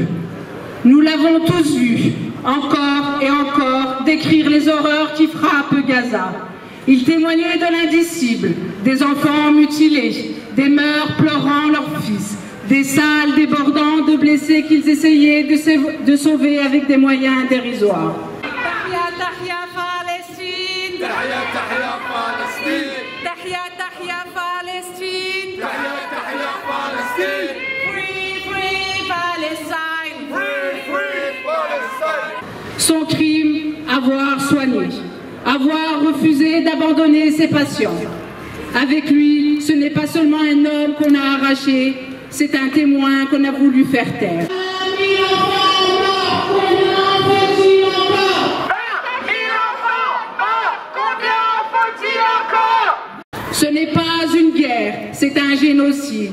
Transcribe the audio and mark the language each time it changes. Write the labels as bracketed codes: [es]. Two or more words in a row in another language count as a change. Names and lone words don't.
[fr] Nous l'avons tous vu, encore et encore, décrire les horreurs qui frappent Gaza. Il témoignait de l'indicible, des enfants mutilés, des mères pleurant leurs fils, des salles débordant de blessés qu'ils essayaient de sauver avec des moyens dérisoires. [ar] تحيا، تحيا، فلسطين! تحيا، تحيا، فلسطين! تحيا، تحيا، فلسطين! تحيا، تحيا, فلسطين! [en] Free, free Palestine! Free, free Palestine! [fr] Son crime, avoir soigné, avoir refusé d'abandonner ses patients. Avec lui, ce n'est pas seulement un homme qu'on a arraché, c'est un témoin qu'on a voulu faire taire. Ce n'est pas une guerre, c'est un génocide.